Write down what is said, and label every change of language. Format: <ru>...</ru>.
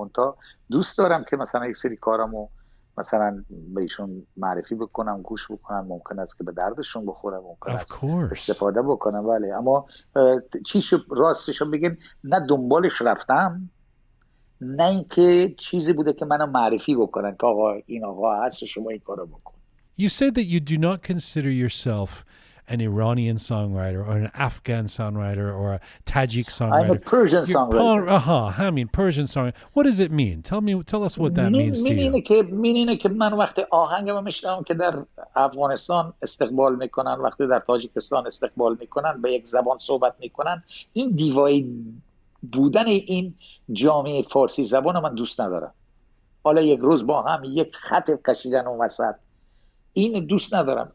<fa>منتها دوست دارم که مثلا یک سری کارمو مثلا بهشون معرفی بکنم، گوش بکنم، ممکن است که به دردشون بخوره، ممکن است استفاده بکنم. ولی اما راستشو بگین نه دنبالش رفتم، نه اینکه چیزی بوده که منو معرفی بکنن که آقا این آقا هست شما این کارو بکن.</fa> <en>You said that you do not consider yourself an Iranian songwriter or an Afghan songwriter or a Tajik songwriter. I'm a Persian songwriter. I mean Persian songwriter. What does it mean? Tell us what that means to you.</en> <fa>اینه که من وقتی آهنگم میشنوم که در افغانستان استقبال میکنن، وقتی در تاجیکستان استقبال میکنن، به یک زبان صحبت میکنن، این دیوای بودن این جامعه فارسی زبان من دوست ندارم. حالا یک روز با هم یک خط کشیدن اون وسط، این دوست ندارم.</fa>